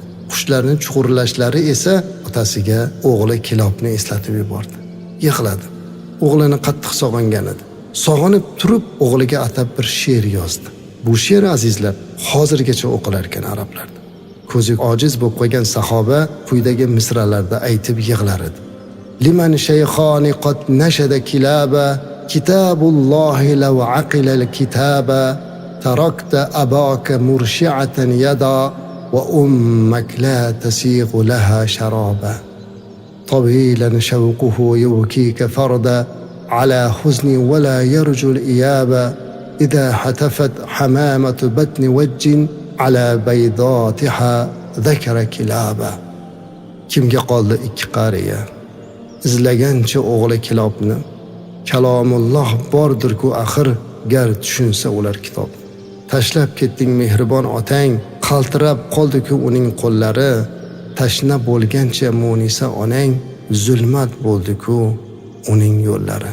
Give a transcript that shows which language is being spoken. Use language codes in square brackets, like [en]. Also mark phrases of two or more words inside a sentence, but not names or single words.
[uz] Qushlarning chug'urlashlari esa otasiga o'g'li Kilobni eslatib yubordi. Yig'ladi. O'g'lini qattiq sog'ingan edi. Sog'inib turib o'g'liga atab bir she'r yozdi. Bu she'r azizlar hozirgacha o'qilar ekan arablarda. Ko'zi ojiz bo'lib qolgan sahoba quyidagi misralarda aytib yig'lar edi. [ar] لمن شيخان قد نشدا كلابا كتاب الله لو عقل الكتابا تركت أباك مرعشة يدا وأمك لا تسيغ لها شرابا طويلا شوقه يبكيك فردا على حزن ولا يرجو الإيابة إذا حتفت حمامة بطن وج على بيضاتها ذكر كلابا. [uz] Kimga qoldi ikki qariya? Izlagancha o'g'li Kilobni. Kalomulloh bordir-ku axir, gar tushunsa ular kitob. Tashlab ketding mehribon otang, qaltirab qoldi-ku uning qo'llari. Tashna bo'lgancha Munisa onang, zulmat bo'ldi-ku uning yo'llari.